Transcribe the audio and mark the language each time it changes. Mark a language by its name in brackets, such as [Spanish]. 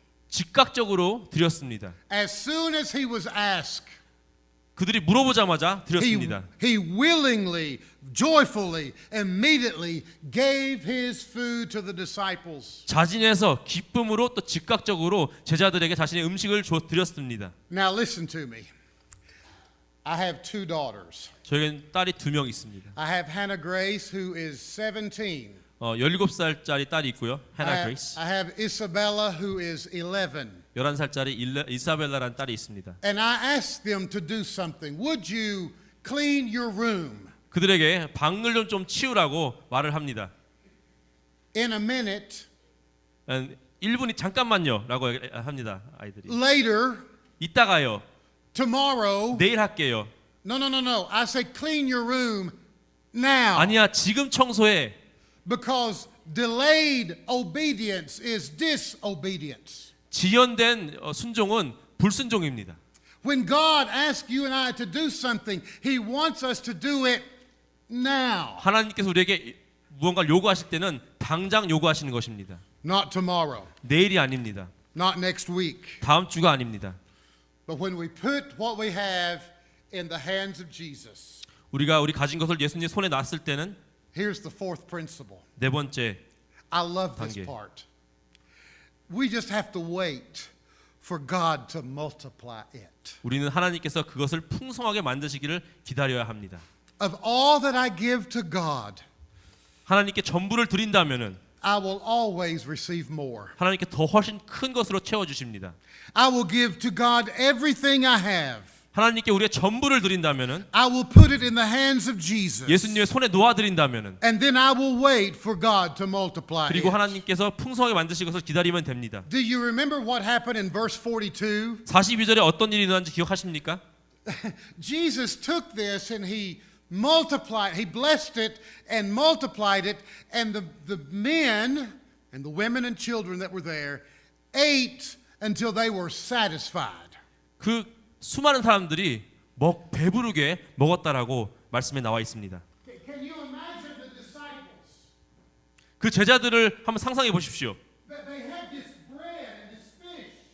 [Korean] 즉각적으로 드렸습니다. [English] As soon as he was asked, [Korean] 그들이 물어보자마자 드렸습니다. [English] he willingly, joyfully, immediately gave his food to the disciples. [Korean] 자진해서 기쁨으로 또 즉각적으로 제자들에게 자신의 음식을 드렸습니다. [English] Now listen to me. I have two daughters. [Korean] 저에겐 딸이 2명 있습니다. [English] I have Hannah Grace, who is 17. [Korean] 17살짜리 딸이 있고요. 하나 그레이스. [English] I have Isabella, who is 11. [Korean] 11살짜리 이사벨라라는 딸이 있습니다. [English] And I asked them to do something. Would you clean your room? [Korean] 그들에게 방을 좀 치우라고 말을 합니다. [English] In a minute, [Korean] 1분이 잠깐만요라고 합니다. 아이들이. [English] later, [Korean] 이따가요. [English] tomorrow. [Korean] 내일 할게요. [English] No. I say clean your room now. [Korean] 아니야, 지금 청소해. [English] Because delayed obedience is disobedience. [Korean] 지연된 순종은 불순종입니다. [English] When God asks you and I to do something, He wants us to do it now. [Korean] 하나님께서 우리에게 무언가를 요구하실 때는 당장 요구하시는 것입니다. [English] Not tomorrow. [Korean] 내일이 아닙니다. [English] Not next week. [Korean] 다음 주가 아닙니다. [English] But when we put what we have in the hands of Jesus. [Korean] 우리가 우리 가진 것을 예수님 손에 놨을 때는 [English] Here's the fourth principle. [Korean] 네 번째, [English] I love this [Korean] 단계. [English] part. We just have to wait for God to multiply it. [Korean] 우리는 하나님께서 그것을 풍성하게 만드시기를 기다려야 합니다. [English] Of all that I give to God, [Korean] 하나님께 전부를 드린다면은 [English] I will always receive more. [Korean] 하나님께 더 훨씬 큰 것으로 채워 주십니다. [English] I will give to God everything I have. [Korean] 하나님께 우리의 전부를 드린다면은 [English] I will put it in the hands of Jesus. [Korean] 예수님의 손에 놓아 드린다면은 [English] And then I will wait for God to multiply [Korean] 그리고 [English] it. [Korean] 하나님께서 풍성하게 만드실 것을 기다리면 됩니다. [English] Do you remember what happened in verse 42? [Korean] 42절에 어떤 일이 일어난지 기억하십니까? [English] Jesus took this and he multiplied, he blessed it and multiplied it, and the men and the women and children that were there ate until they were satisfied. [Korean] 그 수많은 사람들이 배부르게 먹었다라고 말씀에 나와 있습니다. [English] Can you imagine the disciples? [Korean] 그 제자들을 한번 상상해 보십시오. [English] They had this bread and this fish,